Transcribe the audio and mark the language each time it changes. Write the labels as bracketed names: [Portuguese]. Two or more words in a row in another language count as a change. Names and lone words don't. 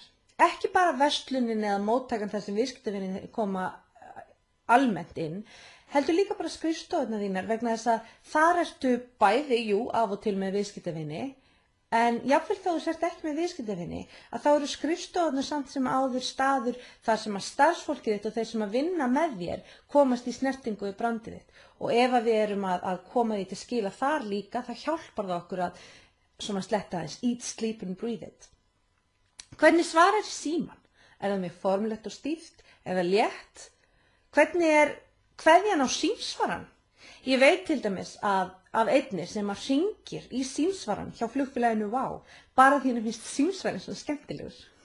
[Icelandic] Ekki bara verslunin eða móttakan þar sem viðskiptavinir koma almennt inn, heldur líka bara skrifstofurnar þínar vegna þess að þar ertu bæði, af og til með viðskiptavini, en jafnvel þá þú sért ekki með viðskiptavini, að þá eru skrifstofurnar samt sem áður staður þar sem að starfsfólkið þitt og þeir sem að vinna með þér komast í snertingu við brandið þitt. Og ef að við erum að koma því til skila þar líka, þá hjálpar það okkur að svona sletta aðeins, [English] eat, sleep and breathe it. [Icelandic] Hvernig svarar síman? Er það með formlegt og stíft? Er það létt? Hvernig er kveðjan á símsvaran? Ég veit til dæmis af einni sem að hringir í símsvaran hjá flugfélaginu WOW, bara því að finnst símsvarin svo skemmtilegur.